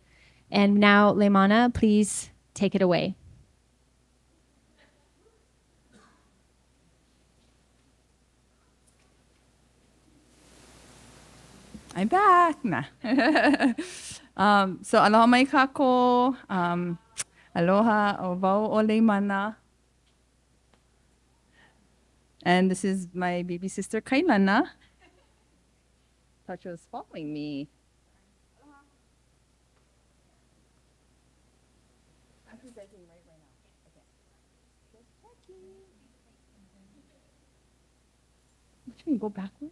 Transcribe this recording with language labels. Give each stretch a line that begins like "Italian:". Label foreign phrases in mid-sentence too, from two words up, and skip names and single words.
English: And now, Leimana, please take it away. I'm back. Nah.
Hawaiian: So aloha mai kako. Aloha o wau o Leimana.
English: And this is my baby sister Kailana. Thought she was following me. I'm presenting right now. Okay. Just checking. Which way? Go backwards?